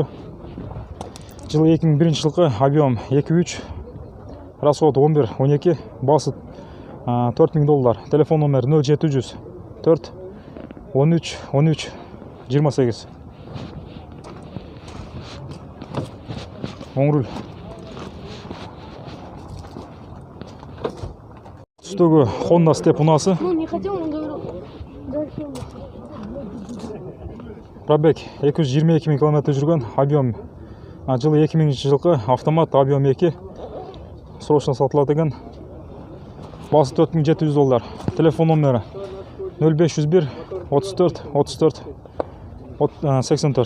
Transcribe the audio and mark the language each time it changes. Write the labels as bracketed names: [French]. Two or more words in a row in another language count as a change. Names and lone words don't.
[Kazakh] Жылы 2001 жылғы [Russian] объем 2.3, расход 11-12, [Kazakh] басы $4000. Телефон номері 0700 4 13 13 28. Оң руль. Түстегі Honda Step унасы. [Russian] Ну, не хотел, он говорил. [Kazakh] Пробег 222 000 км жүрген, объем жылы 2000 жылғы автомат объем 2, срочно сатылады екен. Басы $4700. Телефон номері 0501 34 34 84.